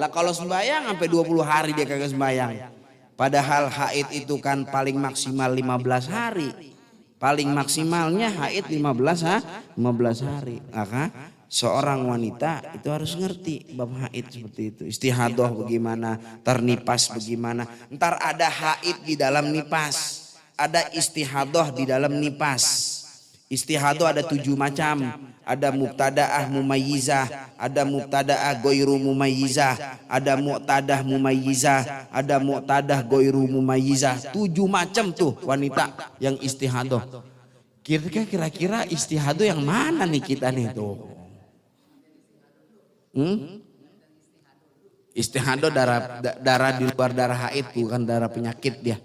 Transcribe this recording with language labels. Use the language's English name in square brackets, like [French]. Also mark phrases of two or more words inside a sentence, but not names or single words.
[Indonesian] Lah kalau sembahyang sampai 20 hari dia kagak sembahyang. Padahal haid itu kan paling maksimal 15 hari. Paling maksimalnya haid 15 hari. Maka seorang wanita itu harus ngerti bab haid seperti itu. Istihadah bagaimana, ternipas bagaimana. Ntar ada haid di dalam nipas, ada istihadah di dalam nipas. Istihadah ada 7 macam. Ada [Arabic] مبتدأة مميزة, [Indonesian] ada [Arabic] مبتدأة غير مميزة, [Indonesian] ada [Arabic] معتادة مميزة, [Indonesian] ada [Arabic] معتادة غير مميزة. [Indonesian] 7 macam tuh wanita yang istihadah. Kira-kira istihadah yang mana nih kita nih tuh? Istihadah darah di luar darah haid, bukan darah penyakit dia.